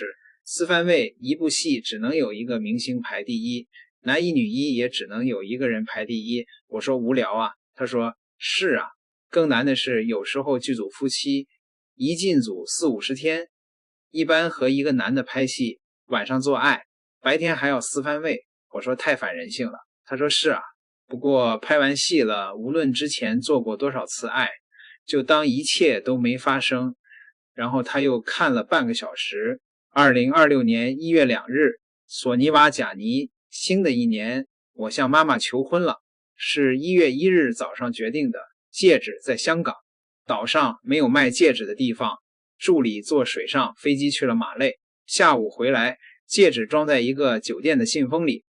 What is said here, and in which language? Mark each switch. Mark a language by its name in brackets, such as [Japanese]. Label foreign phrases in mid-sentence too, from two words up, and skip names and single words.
[Chinese] 四番位一部戲只能有一個明星排第一，男一女一也只能有一個人排第一。我說無聊啊，她說是啊，更難的是有时候剧組夫妻一進組40-50天，一般和一個男的拍戲，晚上做愛，白天還要四番位。我說太反人性了。她說是啊，不過拍完戲了，無論之前做過多少次愛，就當一切都沒發生。然後他又看了半個小時。2026年1月2日，索尼瓦賈尼，新的一年，我向媽媽求婚了，是1月1日早上決定的，戒指在香港，島上沒有賣戒指的地方，助理坐水上飛機去了馬累，下午回來，戒指裝在一個酒店的信封裡。